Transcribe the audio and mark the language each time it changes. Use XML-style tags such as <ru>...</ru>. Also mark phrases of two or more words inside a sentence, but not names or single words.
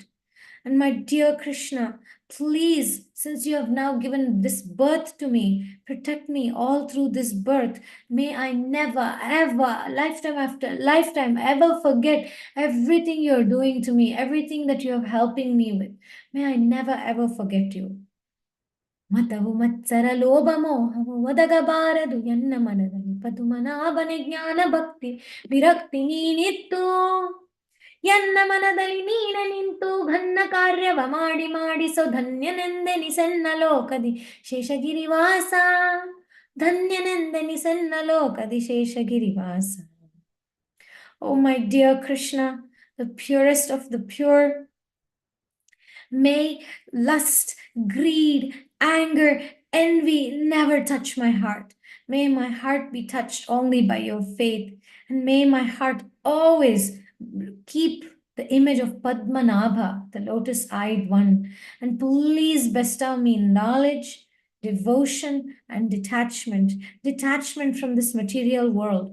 <en>And my dear Krishna, please, since you have now given this birth to me, protect me all through this birth. May I never, ever, lifetime after lifetime, ever forget everything you're doing to me, everything that you are helping me with. May I never, ever forget you.</en> <kn>ಮತವು ಮತ್ಸರ ಲೋಭ ಮೋಹವು ಒದಗಬಾರದು ಎನ್ನ ಮನದಲ್ಲಿ ಪದುಮನಾಭನೆ ಜ್ಞಾನ ಭಕ್ತಿ ವಿರಕ್ತಿ ನೀನಿತ್ತು ಎನ್ನ ಮನದಲ್ಲಿ ನೀನ ನಿಂತು ಘನ್ನ ಕಾರ್ಯವ ಮಾಡಿ ಮಾಡಿಸೋ ಧನ್ಯನೆಂದೆನಿಸೆನ್ನ ಲೋಕದಿ ಶೇಷಗಿರಿವಾಸ ಧನ್ಯನೆಂದೆನಿಸೆನ್ನ ಲೋಕದಿ ಶೇಷಗಿರಿವಾಸ.</kn> <en>Oh, my dear Krishna, the purest of the pure, may lust, greed, anger, envy never touch my heart. May my heart be touched only by your faith, and may my heart always keep the image of Padmanabha, the lotus-eyed one, and please bestow me knowledge, devotion, and detachment from this material world.</en>